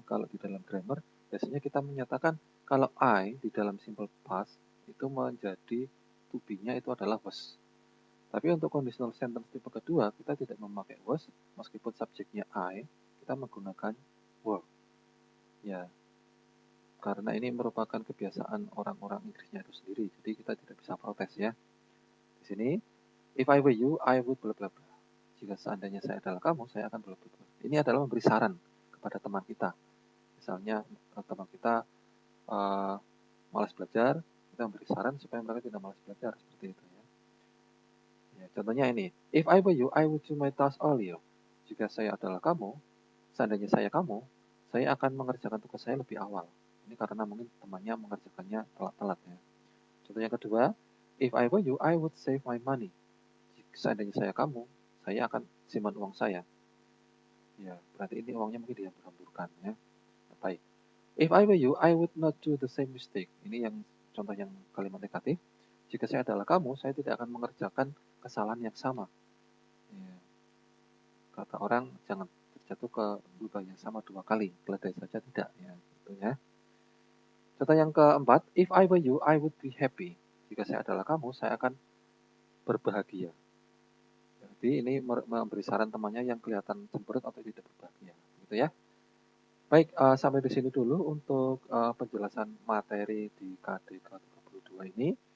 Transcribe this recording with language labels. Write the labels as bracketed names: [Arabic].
[Indonesian] Kalau di dalam grammar, biasanya kita menyatakan kalau I di dalam simple past itu menjadi to be-nya itu adalah was. Tapi untuk conditional sentence tipe kedua, kita tidak memakai was, meskipun subjeknya I, kita menggunakan were. Ya, karena ini merupakan kebiasaan orang-orang Inggrisnya itu sendiri, jadi kita tidak bisa protes ya. Di sini, [English] if I were you, I would bla bla bla. [Indonesian] Jika seandainya saya adalah kamu, saya akan bla bla bla. Ini adalah memberi saran kepada teman kita. Misalnya teman kita malas belajar, kita memberi saran supaya mereka tidak malas belajar, seperti itu ya. Ya, contohnya ini, [English] if I were you, I would do my task earlier. [Indonesian] Jika saya adalah kamu, seandainya saya kamu, saya akan mengerjakan tugas saya lebih awal. Ini karena mungkin temannya mengerjakannya telat-telat ya. Contoh yang kedua, [English] if I were you, I would save my money. [Indonesian] Seandainya saya kamu, saya akan simpan uang saya. Ya, berarti ini uangnya mungkin dihambur-hamburkan ya. Baik. [English] If I were you, I would not do the same mistake. [Indonesian] Ini yang contoh yang kalimat negatif. Jika saya adalah kamu, saya tidak akan mengerjakan kesalahan yang sama. Ya. Kata orang, jangan terjatuh ke lubang yang sama 2 kali. Keledai saja tidak ya. Gitu ya. Contoh yang keempat, [English] if I were you, I would be happy. [Indonesian] Jika saya adalah kamu, saya akan berbahagia. Jadi ini memberi saran temannya yang kelihatan cemberut atau tidak berbahagia. Gitu ya. Baik, sampai di sini dulu untuk penjelasan materi di KD ke-32 ini.